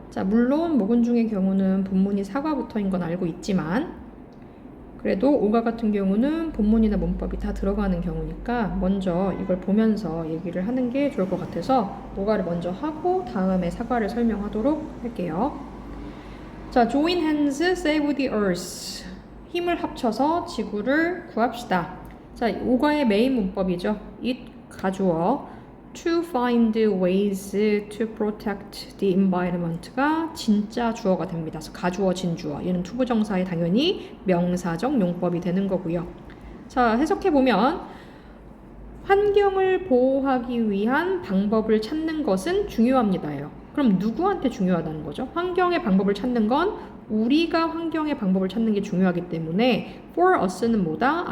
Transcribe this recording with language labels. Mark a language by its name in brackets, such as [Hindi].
[Korean] 자, 물론 모근중의 경우는 본문이 사과부터인 건 알고 있지만 그래도 5가 같은 경우는 본문이나 문법이 다 들어가는 경우니까 먼저 이걸 보면서 얘기를 하는 게 좋을 것 같아서 5가를 먼저 하고 다음에 사과를 설명하도록 할게요. [English] 자, join hands, save the earth. [Korean] 힘을 합쳐서 지구를 구합시다. 자, 5가의 메인 문법이죠. [English] it 가주어 to find ways to protect the environment가 [Korean] 진짜 주어가 됩니다. 그래서 가주어, 진주어. 얘는 투부정사에 당연히 명사적 용법이 되는 거고요. 자, 해석해보면 환경을 보호하기 위한 방법을 찾는 것은 중요합니다예요. 그럼 누구한테 중요하다는 거죠? 환경의 방법을 찾는 건 우리가 환경의 방법을 찾는 게 중요하기 때문에 [English] for us [Korean] 는 뭐다?